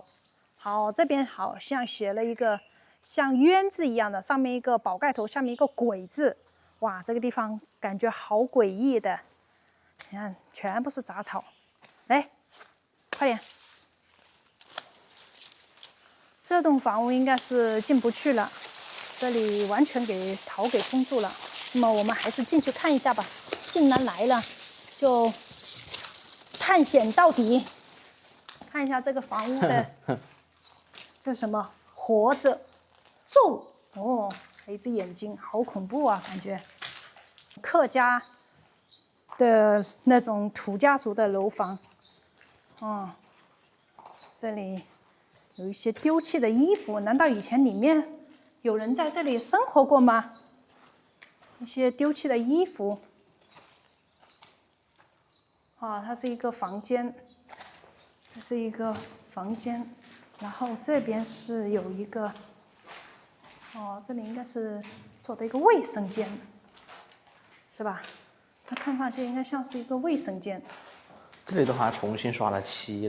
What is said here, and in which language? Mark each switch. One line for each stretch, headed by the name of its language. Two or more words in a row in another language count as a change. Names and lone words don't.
Chinese: 好，這邊好像寫了一個像冤字一樣的，上面一個寶蓋頭，下面一個鬼字。哇，這個地方感覺好詭異的。你看，全部是雜草。來，快點。這棟房屋應該是進不去了，這裡完全給草給封住了。那麼我們還是進去看一下吧。既然來了，就探險到底。看一下這個房屋的，這什麼？活着咒哦，一隻眼睛，好恐怖啊，感覺。客家的那種土家族的樓房。哦，這裡有一些丟棄的衣服，難道以前裡面有人在這裡生活過嗎？一些丟棄的衣服。啊，它是一個房間，這是一個房間，然後這邊是有一個，哦，這裡應該是做的一個衛生間，是吧？它看上去應該像是一個衛生間。這裡的話重新刷了漆了，